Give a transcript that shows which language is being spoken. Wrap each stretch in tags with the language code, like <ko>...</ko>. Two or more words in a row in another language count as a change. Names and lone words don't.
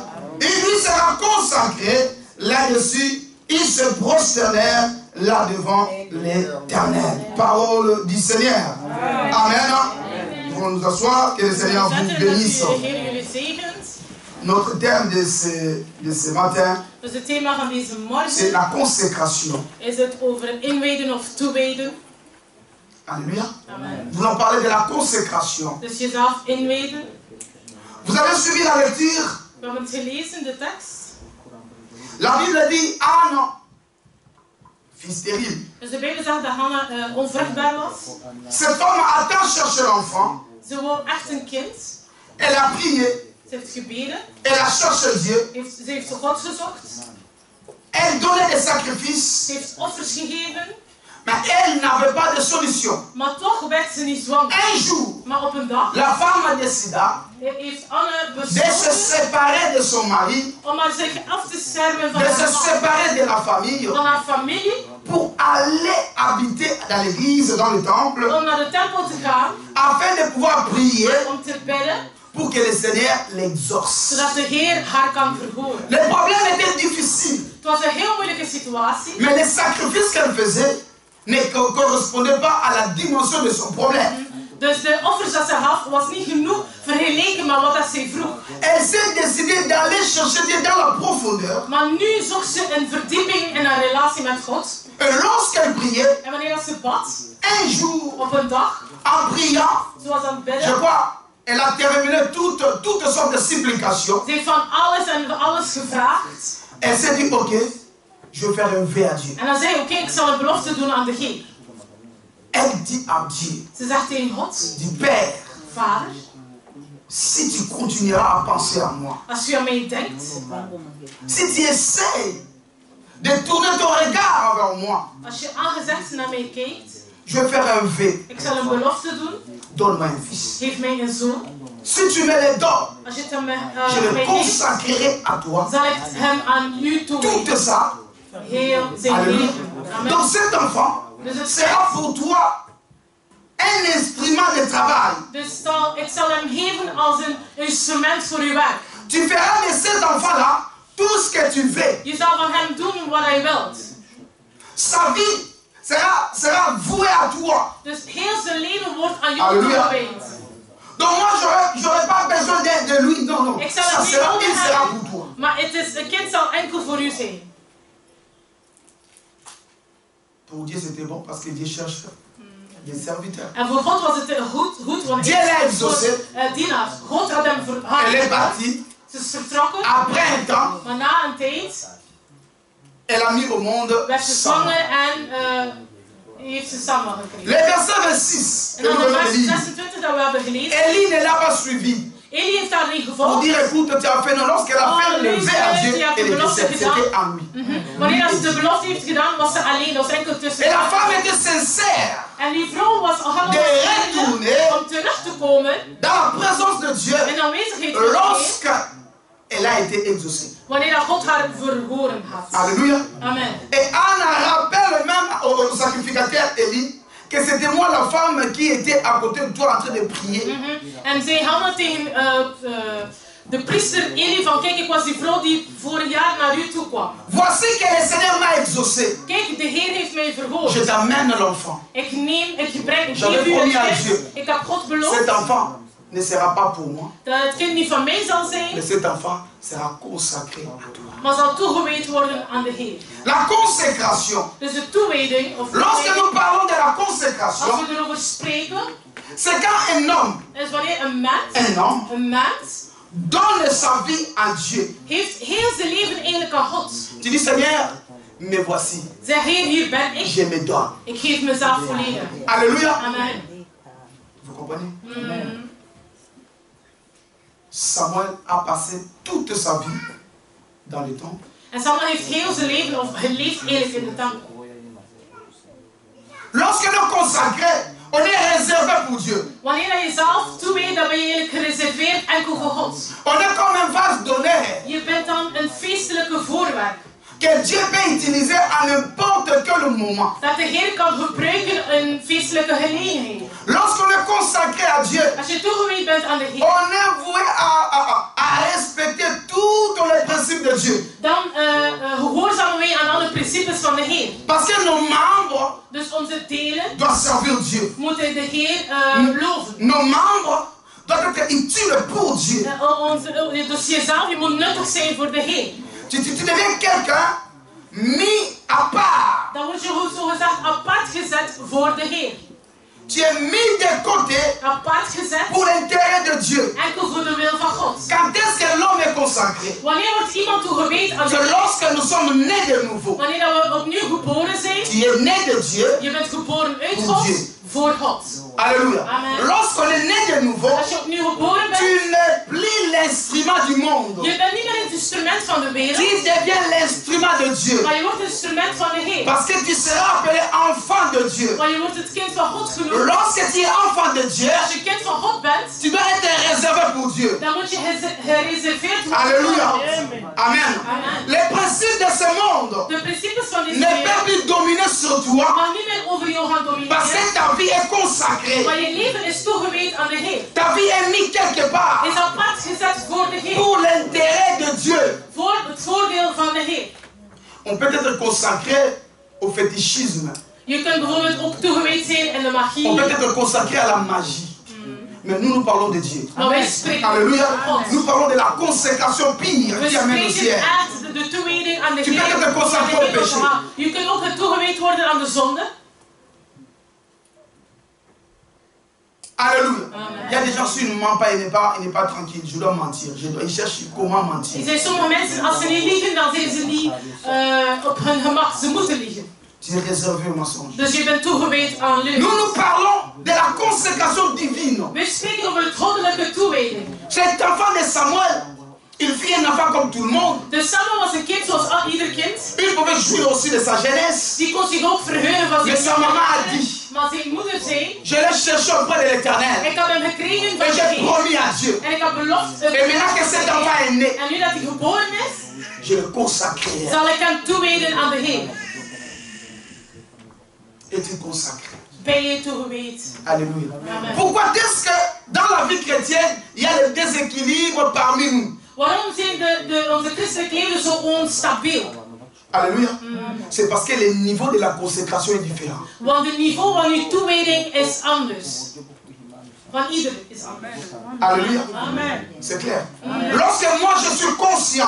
<fr>Il lui sera consacré là-dessus. Ils se prosternèrent là devant l'Éternel. Parole du Seigneur. Amen. Nous allons nous asseoir. Que le Seigneur vous bénisse. Notre thème de ce matin,</fr> <nl>Dus het thema van deze</nl> <fr>c'est</fr> <nl>morgen</nl> <fr>la consécration.</fr> <nl>is het over inwijden of toewijden.</nl> <fr>Alléluia. Amen. Nous allons parler de la consécration.</fr> <nl>Dus jezelf inwijden.</nl> <fr>Vous avez suivi la lecture.</fr> <nl>We hebben het gelezen, de tekst.</nl> <fr>La Bible dit Anne fut stérile.</fr> <nl>Dus de Bijbel zegt dat Hanna onvruchtbaar was.</nl> <fr>Cette femme a tant cherché l'enfant.</fr> <nl>Ze wou echt een kind.</nl> <fr>Elle a prié.</fr> <nl>Ze heeft gebeden.</nl> <fr>Elle a cherché Dieu.</fr> <nl>Ze heeft God gezocht.</nl> <fr>Elle donnait des sacrifices.</fr> <nl>Ze heeft offers gegeven.</nl> <fr>Mais elle n'avait pas de solution.</fr> <nl>Maar toch werd ze niet zwanger.</nl> <fr>Un jour,</fr> <nl>Maar op een dag</nl> <fr>la femme décida</fr> <nl>heeft Anne</nl> <fr>de se</fr> <nl>besloten</nl> <fr>séparer de son mari,</fr> <nl>om haar zich af te schermen van</nl> <fr>de se</fr> <nl>haar man,</nl> <fr>séparer de la famille,</fr> <nl>van haar familie.</nl> <fr>pour aller habiter dans l'église, dans le temple,</fr> <nl>Om naar de tempel te gaan.</nl> <fr>afin de pouvoir prier</fr> <nl>Om te bidden.</nl> <fr>pour que le Seigneur l'exauce.</fr> <nl>Zodat de Heer haar kan verhoren.</nl> <fr>Le problème était difficile,</fr> <nl>Het was een heel moeilijke situatie.</nl> <fr>mais les sacrifices qu'elle faisait ne correspondaient pas à la dimension de son problème.</fr> <nl>Dus de offers dat ze gaf was niet genoeg vergeleken met wat dat zij vroeg.</nl> <fr>Elle s'est décidée d'aller chercher Dieu dans la profondeur.</fr> <nl>Maar nu zocht ze een verdieping in haar relatie met God.</nl> <fr>Et lorsqu'elle priait,</fr> <nl>En wanneer dat ze bad,</nl> <fr>un jour,</fr> <nl>op een dag,</nl> <fr>en priant,</fr> <nl>ze was aan het</nl> <fr>je</fr> <nl>bidden.</nl> <fr>crois, elle a terminé toutes sortes de supplications.</fr> <nl>Ze heeft van alles en alles gevraagd.</nl> <fr>Elle s'est dit, ok, je vais faire un vœu à Dieu.</fr> <nl>En dan zei oké, ik zal een belofte doen aan de Heer.</nl> <fr>Elle dit à Dieu,</fr> <nl>Ze zegt tegen God,</nl> <fr>dit Père,</fr> <nl>Vader,</nl> <fr>si tu continueras à penser à moi,</fr> <nl>als u aan mij denkt,</nl> <fr>si tu essaies de tourner ton regard vers moi,</fr> <nl>als je aangezicht naar mij kijkt,</nl> <fr>je vais faire un vœu.</fr> <nl>ik zal een belofte doen,</nl> <fr>Donne-moi un fils.</fr> <nl>geef mij een zoon.</nl> <fr>Si tu me le donnes,</fr> <nl>Als je het aan mij</nl> <fr>je le</fr> <nl>geeft,</nl> <fr>consacrerai à toi.</fr> <nl>zal ik hem aan u toewijden.</nl> <fr>Tout ça.</fr> <nl>Heel zijn</nl> <fr>Alléluia.</fr> <nl>leven.</nl> <fr>Amen. Donc cet enfant</fr> <nl>Dus het</nl> <fr>sera pour toi un instrument de travail.</fr> <nl>Dus ik zal hem geven als een instrument voor uw werk.</nl> <fr>Tu feras de cet enfant-là tout ce que tu veux.</fr> <nl>Je zal van hem doen wat hij wilt.</nl> <fr>Sa vie sera vouée à toi.</fr> <nl>Dus heel zijn leven wordt aan jou Halleluja. toegewijd.</nl> <fr>Donc non, non.</fr> <nl>Ik zal</nl> <fr>Ça</fr> <nl>het niet</nl> <fr>sera,</fr> <nl>nodig</nl> <fr>il sera</fr> <nl>hebben,</nl> <fr>pour toi.</fr> <nl>maar een kind zal enkel voor u zijn.</nl> <fr>Pour Dieu, c'était bon parce que Dieu cherche des serviteurs.</fr> <nl>En voor God was het goed want</nl> <fr>Dieu l'a exaucé.</fr> <nl>dienaars. God had hem</nl> <fr>Elle est partie.</fr> <nl>Ze is vertrokken,</nl> <fr>Après un temps,</fr> <nl>maar na een tijd</nl> <fr>elle a mis au monde</fr> <nl>werd ze</nl> <fr>Sam.</fr> <nl>zwanger en heeft ze Samuel gekregen.</nl> <fr>Le verset 26</fr> <nl>En</nl> <fr>que</fr> <nl>dan</nl> <fr>nous</fr> <nl>in</nl> <fr>venons de</fr> <nl>vers</nl> <fr>lire.</fr> <nl>26 dat we hebben gelezen.</nl> <fr>Élie ne l'a pas suivi.</fr> <nl>Eli heeft haar niet</nl> <fr>Pour</fr> <nl>gevolgd.</nl> <fr>dire, écoute, tu as fait non. Lorsqu'elle a fait le</fr> <nl>Luister,</nl> <fr>vers à Dieu, tu as elle était</fr> <nl>belofte</nl> <fr>seule.</fr> <nl>gedaan.</nl> <fr>C'était en lui.</fr> <nl>Wanneer ze de belofte heeft gedaan, was ze alleen. Dat was enkel tussen</nl> <fr>Et la</fr> <nl>haar.</nl> <fr>femme était sincère</fr> <nl>En die vrouw was allemaal</nl> <fr>de retourner</fr> <nl>om terug te komen</nl> <fr>dans la présence de Dieu</fr> <nl>in de aanwezigheid van God.</nl> <fr>lorsqu'elle a été exaucée.</fr> <nl>Wanneer dat God haar verhoren had.</nl> <fr>Alléluia. Amen. Et Anna rappelle même au sacrificateur Élie que c'était moi la femme qui était à côté de toi en train de prier.</fr> <nl>En zei Hanna tegen de priester Eli van kijk, ik was die vrouw die vorig jaar naar u toe kwam.</nl> <fr>Voici que le Seigneur m'a exaucé.</fr> <nl>Kijk, de Heer heeft mij verhoord.</nl> <fr>Je t'amène l'enfant.</fr> <nl>Ik geef</nl> <fr>J'avais</fr> <nl>u</nl> <fr>promis à</fr> <nl>het</nl> <fr>Dieu.</fr> <nl>kind. Ik heb God beloofd</nl> <fr>Cet enfant ne sera pas pour moi,</fr> <nl>dat het kind niet van mij zal zijn,</nl> <fr>mais cet enfant sera consacré à toi.</fr> <nl>maar zal toegewijd worden aan de Heer.</nl> <fr>La consécration.</fr> <nl>Dus de toewijding, of</nl> <fr>Lorsque nous parlons de la</fr> <nl>als</nl> <fr>consécration,</fr> <nl>we erover spreken,</nl> <fr>c'est quand un homme,</fr> <nl>is wanneer een mens</nl> <fr>donne sa vie à Dieu.</fr> <nl>heeft heel zijn leven eigenlijk aan God.</nl> <fr>Tu dis, Seigneur, me voici.</fr> <nl>Zeg, Heer, hier ben ik.</nl> <fr>Je me donne.</fr> <nl>Ik geef mezelf volledig.</nl> <fr>Alléluia. Amen. Vous comprenez? Samuel a passé toute sa vie dans le temple.</fr> <nl>En Samuel heeft heel zijn leven, of geleefd eigenlijk in de tempel.</nl> <fr>Lorsque nous consacrons, on est réservé pour Dieu.</fr> <nl>Wanneer je zelf toewijdt, dan ben je eigenlijk gereserveerd enkel voor God.</nl> <fr>On est comme un vase d'honneur</fr> <nl>Je bent dan een feestelijke voorwerp.</nl> <fr>que Dieu peut utiliser à n'importe quel moment.</fr> <nl>Dat de Heer kan gebruiken in een feestelijke gelegenheid.</nl> <fr>Lorsqu'on est consacré à Dieu,</fr> <nl>Als je toegewijd bent aan de Heer,</nl> <fr>on est voué à respecter tous les principes de Dieu.</fr> <nl>dan gehoorzamen wij aan alle principes van de Heer.</nl> <fr>Parce que nos membres</fr> <nl>Dus onze delen</nl> <fr>doivent servir Dieu.</fr> <nl>moeten de Heer loven.</nl> <fr>Nos membres doivent être utiles pour Dieu.</fr> <nl>Dus jezelf, je moet nuttig zijn voor de Heer.</nl> <fr>Tu deviens quelqu'un mis à part.</fr> <nl>Dan word je zo gezegd apart gezet voor de Heer.</nl> <fr>Tu es mis de côté</fr> <nl>Apart gezet,</nl> <fr>pour l'intérêt de Dieu.</fr> <nl>enkel voor de wil van God.</nl> <fr>Quand est-ce que l'homme est consacré?</fr> <nl>Wanneer wordt iemand toegewijd aan de</nl> <fr>C'est</fr> <nl>Heer?</nl> <fr>lorsque nous sommes nés de nouveau.</fr> <nl>Wanneer we opnieuw geboren zijn,</nl> <fr>Tu es né de Dieu.</fr> <nl>je bent geboren uit Voor God,</nl> <fr>Dieu.</fr> <nl>voor God.</nl> <fr>Alléluia. Amen. Lorsqu'on est né de nouveau,</fr> <nl>Als je opnieuw geboren</nl> <fr>tu</fr> <nl>bent,</nl> <fr>n'es plus l'instrument du monde.</fr> <nl>je bent niet meer het instrument van de wereld,</nl> <fr>Tu deviens l'instrument de Dieu.</fr> <nl>maar je wordt het instrument van de Heer.</nl> <fr>Parce que tu seras appelé enfant de Dieu.</fr> <nl>Maar je wordt het kind van God genoemd.</nl> <fr>Lorsque tu es enfant de Dieu,</fr> <nl>Als je kind van God bent,</nl> <fr>tu dois être réservé pour Dieu.</fr> <nl>dan moet je gereserveerd worden.</nl> <fr>Alléluia. Amen. Amen. Amen. Les principes de ce monde</fr> <nl>De principes van deze</nl> <fr>ne peuvent</fr> <nl>wereld</nl> <fr>plus dominer sur toi</fr> <nl>mag niet meer over jou gaan</nl> <fr>parce</fr> <nl>domineren.</nl> <fr>que ta vie est consacrée.</fr> <nl>Maar je leven is toegewijd aan de Heer.</nl> <fr>Ta vie est mise quelque part</fr> <nl>Is apart gezet voor de Heer.</nl> <fr>pour l'intérêt de Dieu.</fr> <nl>Voor het voordeel van de Heer.</nl> <fr>On peut être consacré au fétichisme.</fr> <nl>Je kunt bijvoorbeeld ook toegewijd zijn in de</nl> <fr>On</fr> <nl>magie.</nl> <fr>peut être consacré à la magie. Mais nous parlons de Dieu.</fr> <nl>Maar wij spreken</nl> <fr>Alléluia.</fr> <nl>van God.</nl> <fr>Nous parlons de la consécration pire</fr> <nl>We</nl> <fr>qui amène au</fr> <nl>spreken</nl> <fr>ciel.</fr> <nl>echt de toewijding aan de</nl> <fr>Tu peux</fr> <nl>Heer.</nl> <fr>être consacré au péché.</fr> <nl>Je kunt ook toegewijd worden aan de zonde.</nl> <fr>Alléluia. Amen. Il y a des gens, s'ils ne mentent pas, il n'est pas tranquille. Je dois mentir. Il cherche comment</fr> <nl>Er</nl> <fr>mentir.</fr> <nl>zijn sommige mensen, als ze niet liegen, dan zijn ze niet op hun gemak. Ze moeten liegen.</nl> <fr>Tu es réservé au mensonge.</fr> <nl>Dus je bent toegewijd aan leugen.</nl> <fr>Nous parlons de la consécration divine.</fr> <nl>We spreken over het goddelijke toewijding.</nl> <fr>Cet enfant de Samuel, il fut un enfant comme tout le monde.</fr> <nl>Dus Samuel was een kind zoals ieder kind.</nl> <fr>Il pouvait jouir aussi de sa jeunesse.</fr> <nl>Die kon zich ook verheugen van</nl> <fr>Mais</fr> <nl>zijn</nl> <fr>sa maman a dit,</fr> <nl>Maar zijn moeder zei,</nl> <fr>je l'ai cherché auprès de l'Éternel.</fr> <nl>ik heb hem gekregen van</nl> <fr>Et</fr> <nl>de</nl> <fr>j'ai</fr> <nl>Heer.</nl> <fr>promis à Dieu.</fr> <nl>En ik heb beloofd.</nl> <fr>Et maintenant que cet enfant est né,</fr> <nl>En nu dat hij geboren is,</nl> <fr>je le consacrerai.</fr> <nl>zal ik hem toewijden aan de Heer.</nl> <fr>Et tu consacres.</fr> <nl>Ben je toegewijd?</nl> <fr>Alléluia. Amen. Pourquoi est-ce que dans la vie chrétienne, il y a le déséquilibre parmi nous?</fr> <nl>Waarom zijn onze christelijke leven zo onstabiel?</nl> <fr>Alléluia. C'est parce que le niveau de la consécration est différent.</fr> <nl>Want het niveau van uw toewijding is anders. Van ieder is anders.</nl> <fr>Alléluia. Amen. C'est clair. Lorsque moi je suis conscient</fr>